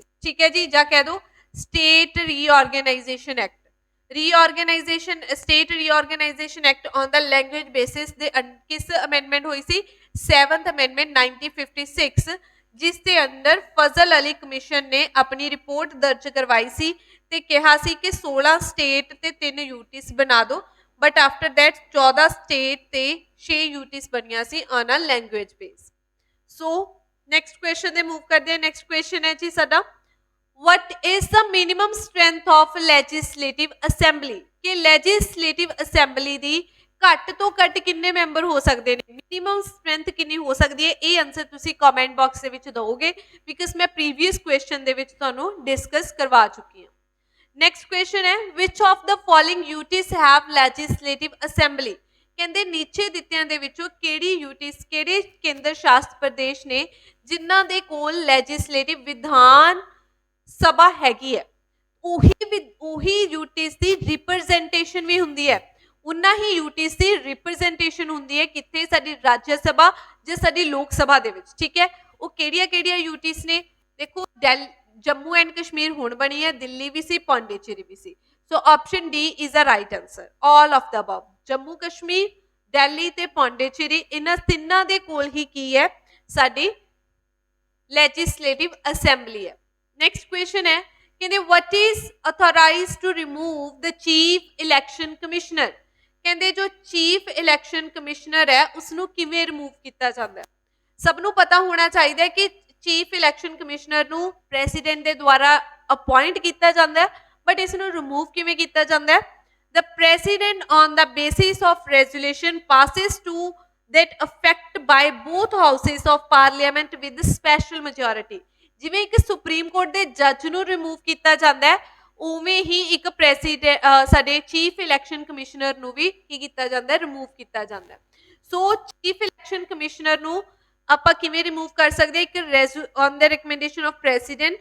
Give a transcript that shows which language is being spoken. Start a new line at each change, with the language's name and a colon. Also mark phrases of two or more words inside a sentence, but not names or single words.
Punjabi: ਠੀਕ ਹੈ ਜੀ, ਜਾਂ ਕਹਿ ਦੋ
English: state reorganisation act, reorganisation state reorganisation act on the language basis
Punjabi: ਦੇ ਕਿਸ ਅਮੈਂਡਮੈਂਟ ਹੋਈ ਸੀ 7th ਅਮੈਂਡਮੈਂਟ 1956 ਜਿਸ ਦੇ ਅੰਦਰ ਫਜ਼ਲ ਅਲੀ ਕਮਿਸ਼ਨ ਨੇ ਆਪਣੀ ਰਿਪੋਰਟ ਦਰਜ ਕਰਵਾਈ ਸੀ ਤੇ ਕਿਹਾ ਸੀ ਕਿ 16 ਸਟੇਟ ਤੇ 3 ਯੂਟੀਸ ਬਣਾ ਦਿਓ,
English: but after that
Punjabi: 14 ਸਟੇਟ ਤੇ 6 ਯੂਟੀਸ ਬਣੀਆਂ ਸੀ
English: on a language base. so next question
Punjabi: ਦੇ ਮੂਵ ਕਰਦੇ ਹਾਂ।
English: next question
Punjabi: ਹੈ ਜੀ ਸਾਡਾ
English: what is the minimum strength of legislative assembly?
Punjabi: ਕਿ
English: legislative assembly
Punjabi: ਦੀ ਘੱਟ ਤੋਂ ਘੱਟ ਕਿੰਨੇ ਮੈਂਬਰ ਹੋ ਸਕਦੇ ਨੇ,
English: minimum strength
Punjabi: ਕਿੰਨੀ ਹੋ ਸਕਦੀ ਹੈ, ਇਹ ਆਨਸਰ ਤੁਸੀਂ
English: comment box
Punjabi: ਦੇ ਵਿੱਚ ਦਿਓਗੇ ਬਿਕਾਜ਼ ਮੈਂ
English: previous question
Punjabi: ਦੇ ਵਿੱਚ ਤੁਹਾਨੂੰ ਡਿਸਕਸ ਕਰਵਾ ਚੁੱਕੀ ਹਾਂ।
English: next question ਹੈ which of the following UTs have legislative assembly?
Punjabi: ਕਹਿੰਦੇ ਨੀਚੇ ਦਿੱਤਿਆਂ ਦੇ ਵਿੱਚੋਂ ਕਿਹੜੀ ਯੂਟੀਸ ਕਿਹੜੇ ਕੇਂਦਰ ਸ਼ਾਸਿਤ ਪ੍ਰਦੇਸ਼ ਨੇ ਜਿਨ੍ਹਾਂ ਦੇ ਕੋਲ ਲੈਜਿਸਲੇਟਿਵ ਵਿਧਾਨ ਸਭਾ ਹੈਗੀ ਹੈ, ਉਹੀ ਯੂਟੀਸ ਦੀ ਰਿਪਰੈਜ਼ੈਂਟੇਸ਼ਨ ਵੀ ਹੁੰਦੀ ਹੈ, ਉਨਾ ਹੀ ਯੂਟੀਸ ਦੀ ਰਿਪਰੈਜ਼ੈਂਟੇਸ਼ਨ ਹੁੰਦੀ ਹੈ ਕਿੱਥੇ ਸਾਡੀ ਰਾਜ ਸਭਾ ਜਾਂ ਸਾਡੀ ਲੋਕ ਸਭਾ ਦੇ ਵਿੱਚ। ਠੀਕ ਹੈ, ਉਹ ਕਿਹੜੀਆਂ ਯੂਟੀਸ ਨੇ ਦੇਖੋ ਜੰਮੂ ਐਂਡ ਕਸ਼ਮੀਰ ਹੁਣ ਬਣੀ ਹੈ, ਦਿੱਲੀ ਵੀ ਸੀ, ਪੌਂਡੀਚੇਰੀ ਵੀ ਸੀ।
English: so option D is a right answer, all of the above.
Punjabi: ਜੰਮੂ ਕਸ਼ਮੀਰ, ਦਿੱਲੀ ਤੇ ਪੌਂਡੀਚੇਰੀ ਇਹਨਾਂ ਤਿੰਨਾਂ ਦੇ ਕੋਲ ਹੀ ਕੀ ਹੈ ਸਾਡੀ
English: legislative assembly
Punjabi: ਹੈ।
English: next question
Punjabi: ਹੈ ਕਹਿੰਦੇ
English: what is authorized to remove the chief election commissioner?
Punjabi: ਕਹਿੰਦੇ ਜੋ
English: chief election commissioner
Punjabi: ਹੈ ਉਸ ਨੂੰ ਕਿਵੇਂ ਰਿਮੂਵ ਕੀਤਾ ਜਾਂਦਾ ਹੈ। ਸਭ ਨੂੰ ਪਤਾ ਹੋਣਾ ਚਾਹੀਦਾ ਹੈ ਕਿ
English: chief election commissioner
Punjabi: ਨੂੰ ਪ੍ਰੈਜ਼ੀਡੈਂਟ ਦੇ ਦੁਆਰਾ ਅਪਾਇੰਟ ਕੀਤਾ ਜਾਂਦਾ ਹੈ, ਬਟ ਇਸ ਨੂੰ ਰਿਮੂਵ ਕਿਵੇਂ ਕੀਤਾ ਜਾਂਦਾ ਹੈ।
English: The president on the basis of resolution passes to that effect by both houses of parliament with special majority।
Punjabi: ਜਿਵੇਂ ਇੱਕ ਸੁਪਰੀਮ ਕੋਰਟ ਦੇ ਜੱਜ ਨੂੰ ਰਿਮੂਵ ਕੀਤਾ ਜਾਂਦਾ ਹੈ ਉਵੇਂ ਹੀ ਇੱਕ ਪ੍ਰੈਜ਼ੀਡੈਂਟ ਸਾਡੇ
English: chief election commissioner
Punjabi: ਨੂੰ ਵੀ ਕੀ ਕੀਤਾ ਜਾਂਦਾ ਹੈ ਰਿਮੂਵ ਕੀਤਾ ਜਾਂਦਾ ਹੈ।
English: so chief election commissioner
Punjabi: ਨੂੰ ਆਪਾਂ ਕਿਵੇਂ ਰਿਮੂਵ ਕਰ ਸਕਦੇ ਇੱਕ
English: on the recommendation of president.